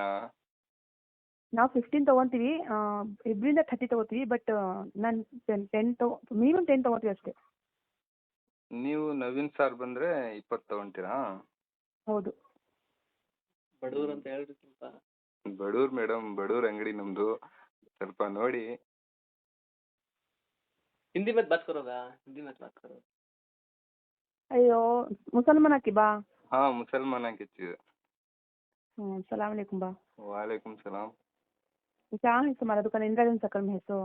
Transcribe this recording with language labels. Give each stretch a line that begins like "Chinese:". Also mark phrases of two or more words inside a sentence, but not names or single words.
Kannada: ನಾವು 15 ತಗೊಂತೀವಿ, ಇಬ್ಬರಿಂದ 30 ತಗೋತೀವಿ. ಬಟ್ ನಾನು 10 ಮಿನಿಮಮ್ 10 ತಗೋತೀವಿ ಅಷ್ಟೇ. ನೀವು ನವೀನ್ ಸರ್ ಬಂದ್ರೆ 20 ತಗೊಂತೀರಾ? ಹೌದು. ಬಡವ್ರು ಅಂತ ಹೇಳ್ರಿ ಸ್ವಲ್ಪ. ಬಡವ್ರು ಮೇಡಮ್, ಬಡವ್ರ ಅಂಗಡಿ ನಮ್ದು, ಸ್ವಲ್ಪ ನೋಡಿ.
Hindi: हिंदी में बात करोगा? हिंदी में बात करो. अयो मुसलमान की बा. हाँ, मुसलमान की चीज.
Arabic: سلام علیکم बा. وعلیکم سلام.
Hindi: कहाँ है तुम्हारा दुकान? इंदिरा गांधी सर्कल में है सो?